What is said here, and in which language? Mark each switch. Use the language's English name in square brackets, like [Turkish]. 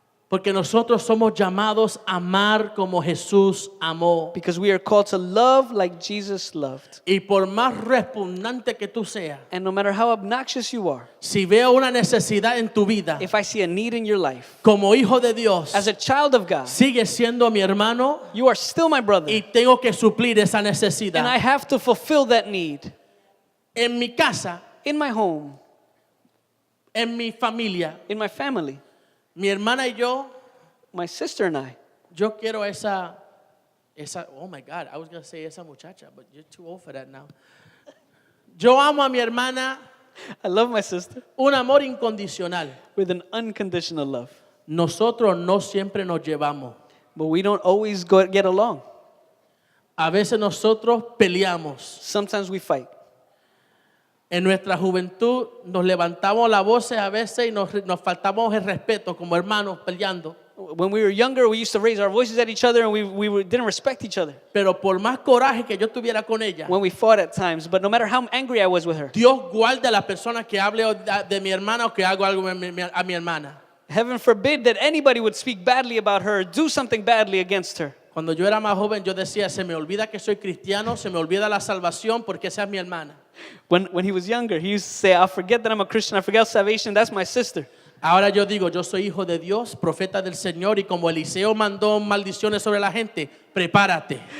[Spanish] Porque nosotros somos llamados a amar como Jesús amó. [English] Because we are called to love like Jesus loved. [Spanish] Y por más repugnante que tú seas, [English] And no matter how obnoxious you are, [Spanish] si veo una necesidad en tu vida, [English] if I see a need in your life, [Spanish] como hijo de Dios, [English] as a child of God, [Spanish] sigue siendo mi hermano [English] you are still my brother. [Spanish] y tengo que suplir esa [English] And I [Spanish] necesidad. [English] have to fulfill that need. [Spanish] En mi casa, [English] In my home, [Spanish] en mi familia, [English] in my family, [Spanish] mi hermana y [English] my sister and I, [Spanish] yo quiero esa, [English] oh my God, I was going to say [Spanish] esa muchacha, [English] but you're too old for that now. [Spanish] Yo amo a mi hermana, [English] I love my sister [Spanish] un amor incondicional. [English] with an unconditional love. [Spanish] Nosotros no siempre nos llevamos. [English] But we don't always get along. [Spanish] A veces nosotros peleamos. [English] Sometimes we fight. [Spanish] En nuestra juventud nos levantamos la voz a veces y nos faltamos el respeto como hermanos peleando. [English] When we were younger, we used to raise our voices at each other and we didn't respect each other [Spanish] Pero por más coraje que yo tuviera con ella, [English] when we fought at times. But no matter how angry I was with her, [Spanish] Dios guarde a la persona que hable de mi hermana o que haga algo a mi hermana. [English] heaven forbid that anybody would speak badly about her or do something badly against her. [Spanish] Cuando yo era más joven, yo decía, se me olvida que soy cristiano, se me olvida la salvación porque esa es mi hermana. [English] When he was younger, he used to say, I'll forget that I'm a Christian, I forget salvation, that's my sister. [Spanish] Ahora yo digo, yo soy hijo de Dios, profeta del Señor, y como Eliseo mandó maldiciones sobre la gente, prepárate.